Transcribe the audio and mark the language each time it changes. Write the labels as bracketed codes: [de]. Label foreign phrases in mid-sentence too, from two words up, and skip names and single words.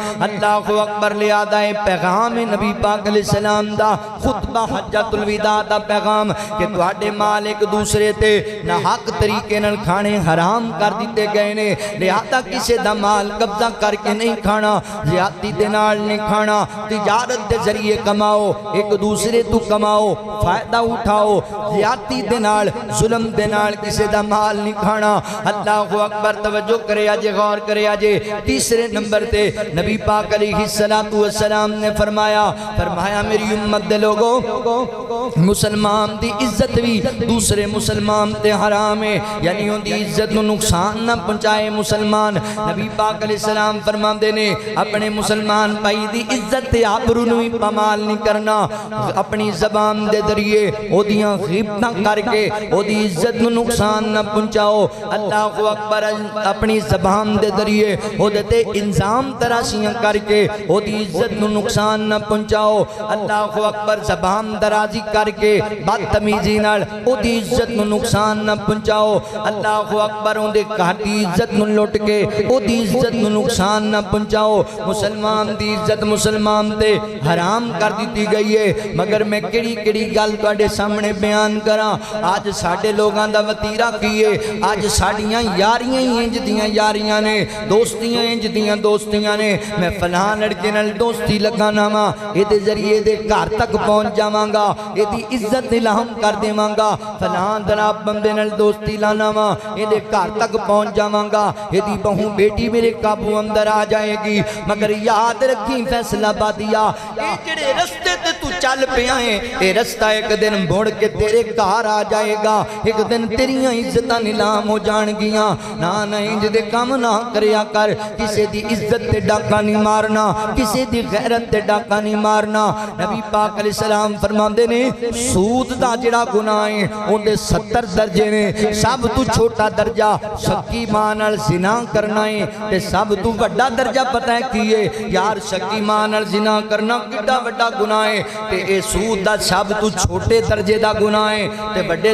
[ar] اللہ اکبر [pa] لے آدھا ہے پیغام نبی پاک [ar] علیہ السلام [pa] دا خطبہ حجۃ الوداع دا پیغام کہ تواڈے مال ایک دوسرے تے نہ حق طریقے نال کھانے حرام کر دیتے گئے نے، لہذا کسی دا مال قبضہ کر کے نہیں کھانا، زیادتی دے نال نہیں کھانا، تجارت دے ذریعے کماؤ، ایک دوسرے تو کماؤ، فائدہ اٹھاؤ، زیادتی دے نال ظلم دے نال کسی دا مال نہیں کھانا۔ [ar] اللہ اکبر [pa] توجہ کرے آجے، غور کرے آجے۔ تیسرے نمبر تے نبی پاک [ar] علیہ السلام [pa] نے فرمایا میری امت دے لوگوں مسلمان دی عزت بھی دوسرے مسلمان تے حرام ہے، یعنی ان دی عزت نو نقصان نہ پہنچائے مسلمان۔ نبی پاک [ar] علیہ السلام [pa] فرماندے نے اپنے مسلمان بھائی دی عزت تے آبرو نو ہی پامال نہیں کرنا، اپنی زبان دے ذریعے او دیاں غیبتاں کر کے او دی عزت نو نقصان نہ پہنچاؤ۔ [ar] اللہ اکبر [pa] اپنی زبان دے ذریعے او دے تے انظام تراشیاں کر کے او دی عزت نو نقصان نہ پہنچاؤ۔ [ar] اللہ اکبر [pa] زبان درازی کر کے بدتمیزی نال او دی عزت نو نقصان نہ پہنچاؤ۔ [ar] اللہ اکبر [pa] اون دے گھر دی عزت نو لٹ کے او دی عزت نو نقصان نہ پہنچاؤ۔ مسلمان دی عزت مسلمان تے حرام کر دیتی گئی ہے، مگر میں کیڑی گل تواڈے سامنے بیان کراں۔ آج ساڈے لوگاں دا وتیرا کیے، آج ساڈیاں یاریاں ہی انج دیاں یاریاں نے، دوستیاں انج دیاں دوستیاں نے، میں فلاں لڑکے نال دوستی لگانا وا، اے دے ذریعے دے گھر تک پہنچ جاواں گا، اے دی عزت نیلام کر دیواں گا، فلاں جناب بندے نال دوستی لانا وا، اے دے گھر تک پہنچ جاواں گا، اے دی بہو بیٹی میرے قابو اندر آ جائے گی۔ مگر یاد رکھی فیصلہ بادیا، اے جڑے رستے تے تو چل پیا ہے، اے رستہ ایک دن مڑ کے تیرے گھر آ جائے گا، ایک دن تیریاں عزتاں نیلام ہو جان گیاں۔ نہ انج دے کام نہ کریا کر، کسی دی عزت تے ڈاکا نہیں مارنا، کسی دی غیرت تے ڈاکا نہیں مارنا۔ نبی پاک [ar] علیہ السلام [pa] فرماندے نے سود دا جڑا گناہ ہے اندے 70 درجے نے سب تو چھوٹا درجہ سکی ماں نال زنا کرنا ہے تے سب تو بڑا درجہ پتہ ہے کی ہے یار سکی ماں نال زنا کرنا کڈا بڑا گناہ ہے تے اے سود دا سب تو چھوٹے درجے دا گناہ ہے تے بڑے